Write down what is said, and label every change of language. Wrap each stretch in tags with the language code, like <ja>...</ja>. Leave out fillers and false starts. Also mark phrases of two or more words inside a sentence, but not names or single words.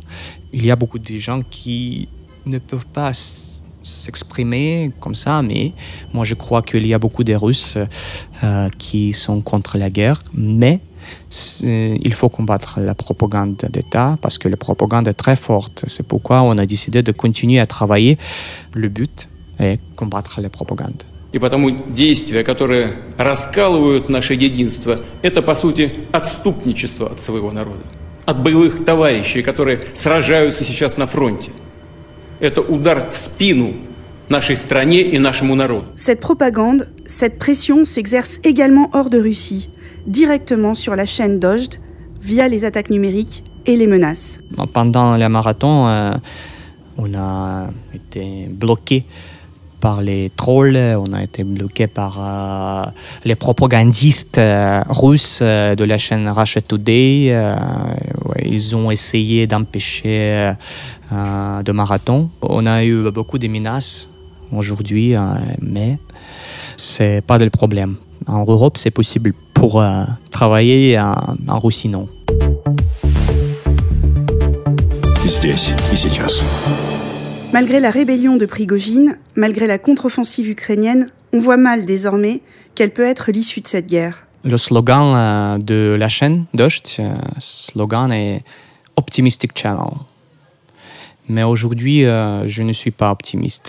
<fr>Il y a beaucoup de gens qui ne peuvent pas s'exprimer comme ça, mais moi je crois qu'il y a beaucoup de Russes qui sont contre la guerre, mais il faut combattre la propagande d'État parce que la propagande est très forte. C'est pourquoi on a décidé de continuer à travailler. Le but est combattre la propagande.</fr> <ru>И потому действия, которые раскалывают наше единство, это, по сути, отступничество от своего народа, от боевых товарищей, которые сражаются сейчас на фронте. Это удар в спину нашей стране и нашему народу.</ru> <fr>Cette propagande, cette pression s'exerce également hors de Russie, directement sur la chaîne Dojd, via les attaques numériques et les menaces. Pendant le marathon, on a été bloqué par les trolls, on a été bloqué par les propagandistes russes de la chaîne Russia Today. Ils ont essayé d'empêcher de marathon. On a eu beaucoup de menaces aujourd'hui, mais c'est pas le problème. En Europe, c'est possible pour travailler en Russie, non.</fr> <ru>Здесь и сейчас.</ru> <fr>Malgré la rébellion de Prigojine, malgré la contre-offensive ukrainienne, on voit mal désormais quelle peut être l'issue de cette guerre. Le slogan de la chaîne Dojd, slogan est</fr> <en>Optimistic Channel.</en> <fr>Mais aujourd'hui, je ne suis pas optimiste.</fr>